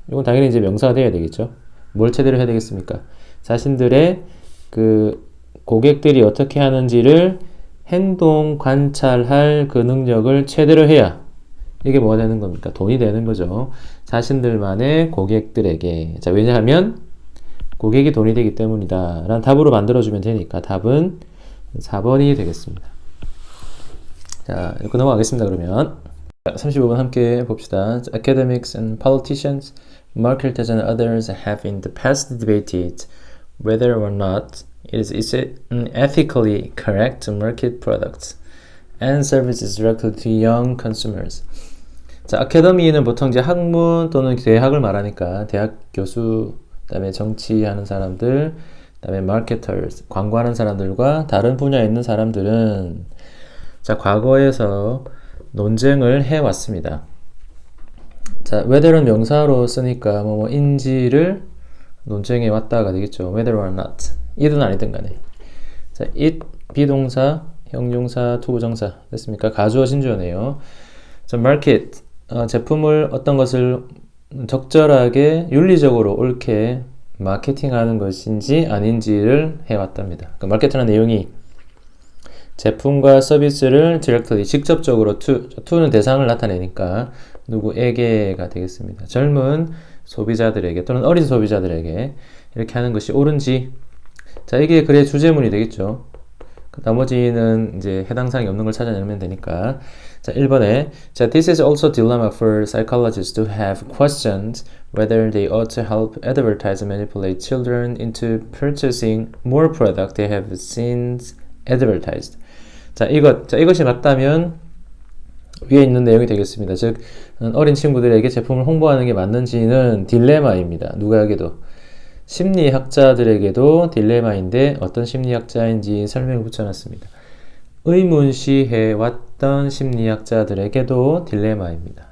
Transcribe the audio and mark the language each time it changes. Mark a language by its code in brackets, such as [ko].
[ko] 이건 당연히 이제 명사가 돼야 되겠죠. 뭘 최대로 해야 되겠습니까? 자신들의 그 고객들이 어떻게 하는지를 행동 관찰할 그 능력을 최대로 해야 이게 뭐가 되는 겁니까? 돈이 되는 거죠. 자신들만의 고객들에게. 자, 왜냐하면 고객이 돈이 되기 때문이다 라는 답으로 만들어주면 되니까 답은 4번이 되겠습니다. 자, 이렇게 넘어가겠습니다. 그러면 35번 함께 봅시다. [en] Academics and politicians, marketers and others have in the past debated whether or not it is ethically correct to market products and services directly to young consumers. [ko] 자, 아카데미는 보통 이제 학문 또는 대학을 말하니까 대학 교수, 그다음에 정치하는 사람들, 그다음에 marketers, 광고하는 사람들과 다른 분야에 있는 사람들은, 자, 과거에서 논쟁을 해왔습니다. 자, whether는 명사로 쓰니까 인지를 논쟁해 왔다가 되겠죠. [en] whether or not. [ko] 이든 아니든 간에. 자, it 비동사, 형용사, 투부정사 됐습니까? 가주어 진주어네요. 자, market 제품을 어떤 것을 적절하게 윤리적으로 옳게 마케팅하는 것인지 아닌지를 해왔답니다. 그 마케팅하는 내용이 제품과 서비스를 directly 직접적으로 to는 대상을 나타내니까 누구에게가 되겠습니다. 젊은 소비자들에게 또는 어린 소비자들에게 이렇게 하는 것이 옳은지. 자, 이게 글의 주제문이 되겠죠. 나머지는 이제 해당 사항이 없는 걸 찾아내면 되니까. 자, 1번에 자, [en] this is also a dilemma for psychologists to have questioned whether they ought to help advertise and manipulate children into purchasing more product they have since advertised. [ko] 자, 이것이 맞다면 위에 있는 내용이 되겠습니다. 즉, 어린 친구들에게 제품을 홍보하는 게 맞는지는 딜레마입니다. 누구에게도. 심리학자들에게도 딜레마인데 어떤 심리학자인지 설명을 붙여놨습니다. 의문시해왔던 심리학자들에게도 딜레마입니다.